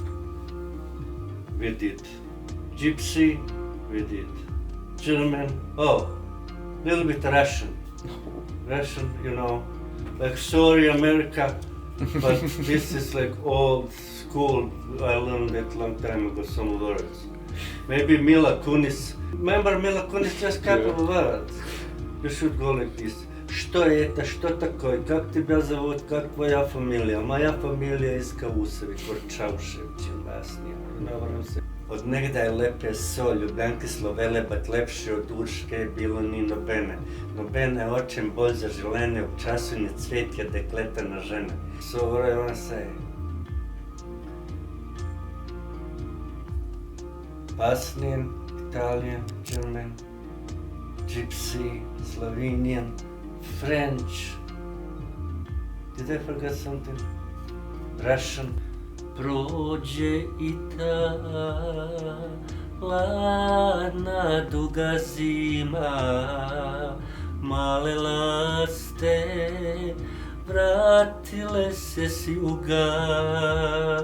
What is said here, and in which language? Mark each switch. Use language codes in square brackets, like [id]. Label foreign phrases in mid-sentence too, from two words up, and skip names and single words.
[en] We did Gypsy, we did German, little bit Russian, you know, like sorry America, but this is like old school, I learned it long time ago, some words. Maybe Mila Kunis, remember Mila Kunis, just couple of words. You should go like this. [ru] Что это, что такое, как тебя зовут, как твоя фамилия? Моя фамилия из [en] Mirsad Čaušević in Bosnia. You know what I'm saying? [sl] Od negdaj lepe so, ljubljanke slovele, bat lepše od Urške bilo ni nobene. Nobene očem bolj zaželene, v času ni cvetje dekleta na žene. [en] So what I wanna say? Bosnian, Italian, German, Gypsy, Slovenian, French. Did I forget something? Russian. [bs] Prođe i ta ladna duga zima, male laste vratile se s juga.